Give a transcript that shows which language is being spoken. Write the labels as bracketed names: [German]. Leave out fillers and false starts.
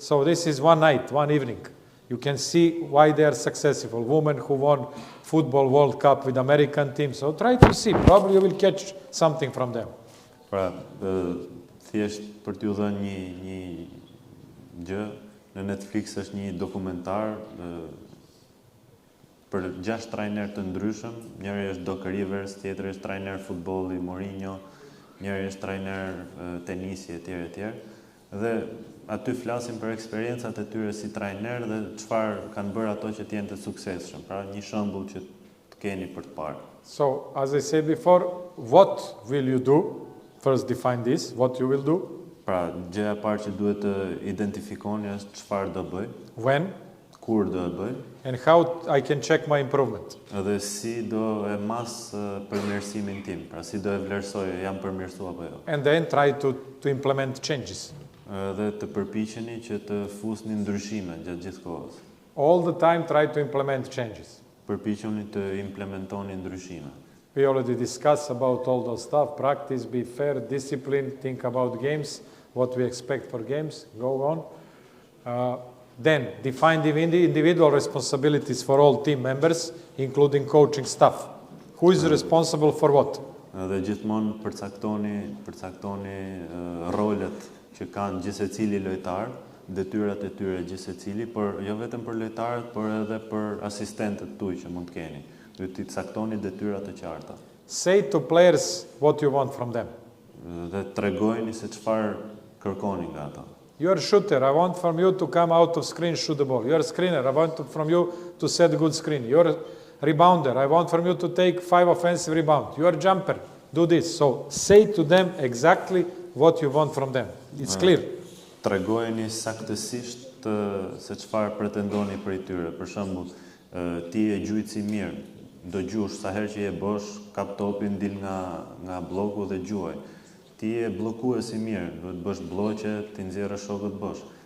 [English] So this is one night, one evening. You can see why they are successful. Women who won Football World Cup with American team. So try to see, probably you will catch something from them. [Albanian] Pra, thjesht për t'ju dhënë një gjë, në Netflix është një dokumentar për 6 trajner të ndryshëm, njëri është Doc Rivers, tjetri është trajner futbolli Mourinho, njëri është trajner tenisi etj. Dhe aty flasim për eksperiencat e tyre si trajner dhe çfarë kanë bërë ato që të jenë të suksesshëm. Pra një shembull që të keni për të parë. [English] So, as I said before, what will you do? First define this, what you will do. [Albanian] Pra, gjëja e parë që duhet të identifikoni është çfarë do bëj, [English] When? [Albanian] kur do e bëj, [English] And how I can check my improvement. [Albanian] edhe si do e mas përmirësimin tim, pra si do e vlerësoj, jam përmirësu apo jo. [English] And then try to implement changes. [Albanian] Dhe të përpiqeni që të fusni ndryshime gjatë gjithë kohës. [English] All the time try to implement changes. [Albanian] Përpiqeni të implementoni ndryshime. [English] We already discussed about all those stuff, practice, be fair, discipline, think about games, what we expect for games, go on. Then define the individual responsibilities for all team members, including coaching staff. Who is responsible for what? [Albanian] Dhe gjithmonë përcaktoni rolet që kanë gjithsecili lojtar, detyrat e tyre gjithsecili, por jo vetëm për lojtarët, por edhe për asistentët tuaj që mund të keni. Duhet t'i caktoni detyrat të qarta. [English] Say to players what you want from them. [Albanian] Dhe tregojeni se çfarë kërkoni nga ata. [English] You're a shooter, I want from you to come out of screen, shoot the ball. You're a screener, I want from you to set a good screen. You're a rebounder, I want from you to take 5 offensive rebounds. You're a jumper, do this. So say to them exactly what you want from them. It's clear. [Albanian] Tregojeni saktësisht se çfarë pretendoni prej tyre. Për shembull, ti je gjujtës i mirë, do gjush sa herë që je bosh, kap topin, dil nga bloku dhe gjuaj. Ti je bllokues i mirë, duhet bësh blloqe, ti nxjerrësh shokët bosh.